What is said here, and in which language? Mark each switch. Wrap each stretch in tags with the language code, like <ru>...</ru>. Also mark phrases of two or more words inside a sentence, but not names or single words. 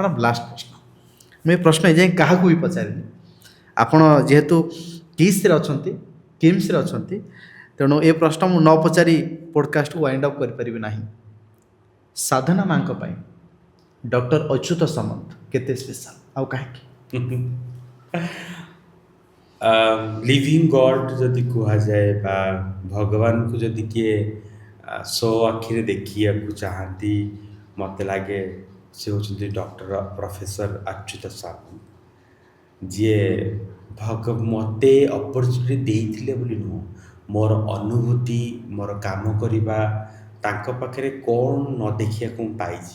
<en>madam last</en> <or>ପ୍ରଶ୍ନ, ମୁଁ ଏ ପ୍ରଶ୍ନ ଏଯାଏଁ କାହାକୁ ବି ପଚାରିନି। ଆପଣ ଯେହେତୁ କିମ୍ସରେ ଅଛନ୍ତି, ତେଣୁ ଏ ପ୍ରଶ୍ନ ମୁଁ ନ ପଚାରି ପଡ଼କାଷ୍ଟକୁ</or> <en>wind up</en> <or>କରିପାରିବି ନାହିଁ। ସାଧନା ମାଙ୍କ ପାଇଁ ଡକ୍ଟର ଅଚ୍ୟୁତ ସାମନ୍ତ କେତେ ସ୍ପେଶାଲ ଆଉ କାହିଁକି?</or> <en>living god</en> <or>ଯଦି କୁହାଯାଏ ବା ଭଗବାନଙ୍କୁ ଯଦି କିଏ ସୋ ଆଖିରେ ଦେଖିବାକୁ ଚାହାନ୍ତି, ମୋତେ ଲାଗେ ସେ ହେଉଛନ୍ତି ଡକ୍ଟର ପ୍ରଫେସର ଅଚ୍ୟୁତ ସାମନ୍ତ, ଯିଏ ମୋତେ ଅପରଚ୍ୟୁନିଟି ଦେଇଥିଲେ ବୋଲି ନୁହଁ, ମୋର ଅନୁଭୂତି, ମୋର କାମ କରିବା, ତାଙ୍କ ପାଖରେ କ'ଣ ନ ଦେଖିବାକୁ ମୁଁ ପାଇଛି।</or>